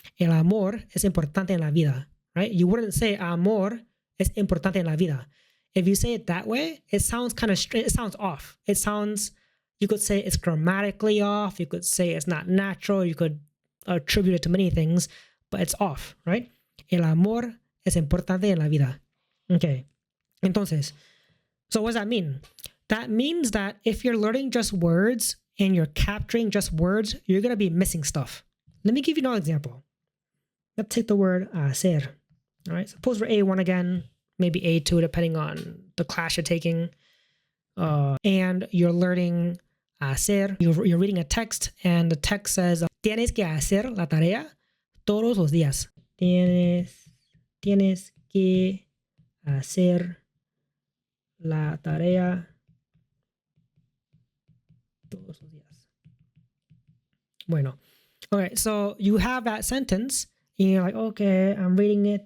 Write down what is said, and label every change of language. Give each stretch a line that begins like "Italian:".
Spanish: El amor es importante en la vida,
English: right? You wouldn't say
Spanish: amor es importante en la vida.
English: If you say it that way, it sounds kind of straight. It sounds off. It sounds, you could say it's grammatically off. You could say it's not natural. You could attribute it to many things, but it's off, right?
Spanish: El amor es importante en la vida.
English: Okay.
Spanish: Entonces,
English: so what does that mean? That means that if you're learning just words and you're capturing just words, you're going to be missing stuff. Let me give you another example. Let's take the word hacer. All right. Suppose we're A1 again, maybe A2, depending on the class you're taking. And you're learning hacer. You're reading a text, and the text says,
Spanish: tienes que hacer la tarea todos los días. Tienes que hacer la tarea todos los días. Bueno.
English: Okay, so you have that sentence, and you're like, okay, I'm reading it.